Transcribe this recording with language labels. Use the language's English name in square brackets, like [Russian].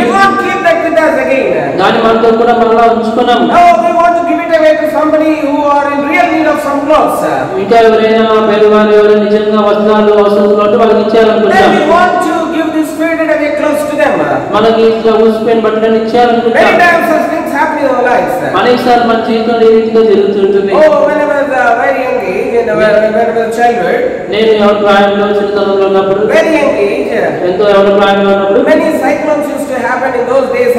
[English] We won't keep that with us again. [Telugu] దాన్ని మనతో కూడా మళ్ళీ ఉంచుకున్నాం. [English] No, we want to give it away to somebody who are in real need of some clothes. [Telugu] ఇంకా ఎవరైనా పేదవారు ఎవరైనా నిజంగా వస్త్రాలు అవసరం ఉంటే వాళ్ళకి ఇచ్చేయాలనుకుంటాం. [English] Then we want to give this faded away clothes to them. [Telugu] మనకి ఇట్లా ఊసిపోయిన బట్టలను ఇచ్చేయాలనుకుంటాం. [English] Many times such things happen in our lives. [Telugu] అనేకసార్లు మన జీవితంలో ఈ రీతిగా జరుగుతుంటుంది. [English] Oh, when I was very young age, when I was childhood, [Telugu] నేను ఎవరి ప్రాయంలో చిన్నతనంలో ఉన్నప్పుడు, [English] very young age, [Telugu] ఎంతో ఎవరి ప్రాయంలో ఉన్నప్పుడు, [English] many cyclones used to happen in those days.